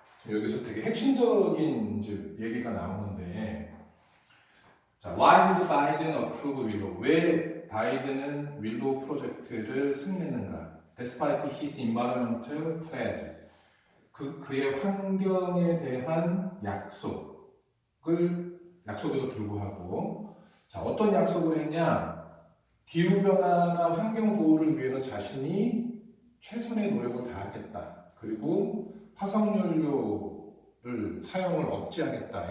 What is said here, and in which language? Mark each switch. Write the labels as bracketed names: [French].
[Korean] 여기서 되게 핵심적인 이제 얘기가 나오는데, 자, [English] why did Biden approve Willow? [Korean] 왜 바이든은 윌로우 프로젝트를 승인했는가? [English] Despite his environmental pledges. [Korean] 그의 환경에 대한 약속에도 불구하고, 자, 어떤 약속을 했냐? 기후변화나 환경보호를 위해서 자신이 최선의 노력을 다하겠다. 그리고 화석연료를 사용을 억제하겠다.